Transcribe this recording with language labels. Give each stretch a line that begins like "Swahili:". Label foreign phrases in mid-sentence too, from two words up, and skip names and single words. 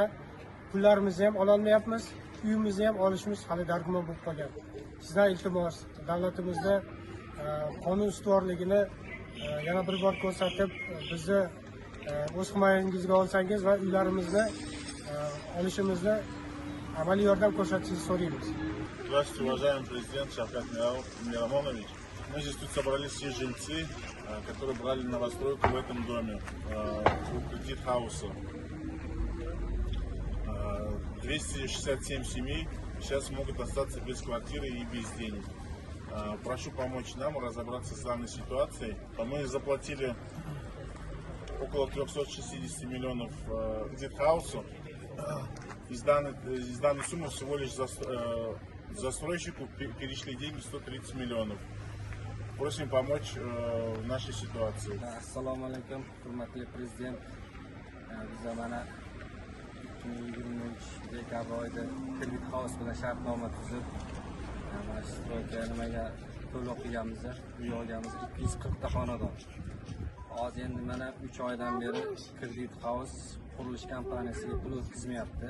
Uzbek: Pullarimizni ham ololmayapmiz, uyimizni ham olishimiz hali dargumon bo'lib qolgan. Sizdan iltimos, davlatimizda qonun ustuvorligini yana bir bor ko'rsatib, bizni o'z himoyangizga olsangiz va uylarimizni olishimizni amaliy yordam ko'rsatishingizni so'raymiz.
Russian: Здравствуйте, уважаемый президент Шавкат Миромонович. Мы здесь тут собрались все жильцы, которые брали новостройку в этом доме, у кредит хауса. 267 семей сейчас могут остаться без квартиры и без денег. Прошу помочь нам разобраться с данной ситуацией. Мы заплатили около 360 миллионов кредит хаусу. Из данной суммы всего лишь застройщику перешли деньги 130 миллионов. Просим помочь в нашей ситуации.
Uzbek: Assalomu alaykum, hurmatli prezident. Biz mana 2023 dekabr oyida kredit house bilan shartnoma tuzib, mana stroyka nimaga to'lov qilganmiz, uy olganmiz 240 ta xonadon. Hozir endi mana 3 oydan beri kredit house qurilish kompaniyasiga pul o'tkazmayapti.